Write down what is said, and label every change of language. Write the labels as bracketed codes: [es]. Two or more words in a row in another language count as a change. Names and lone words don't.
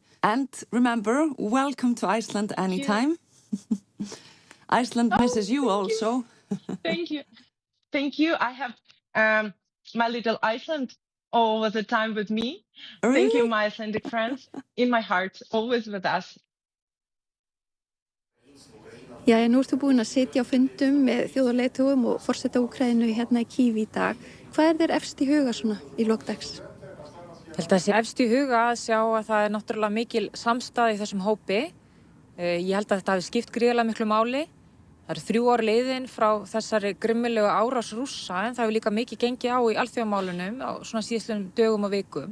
[en] And remember, welcome to Iceland anytime. Iceland misses you also. Thank you. Thank you. I have my little Iceland all the time with me. Really? Thank you, my Icelandic friends. In my heart, always with us. [is] Já, nú ertu búin að sitja á fundum með þjóðarleiðtogum og forseta Úkraínu hérna í Kyiv í dag. Hvað þér efst í huga svona í lok dags? Ég held að sé efst í huga að sjá að það náttúrulega mikil samstaða í þessum hópi. Ég held að þetta hafi skipt gríðarlega miklu máli. Það eru 3 ár liðin frá þessari grimmilegu árás Rússa, en það hefur líka mikið gengið á í alþjóðamálunum á svona síðastliðnum dögum og vikum.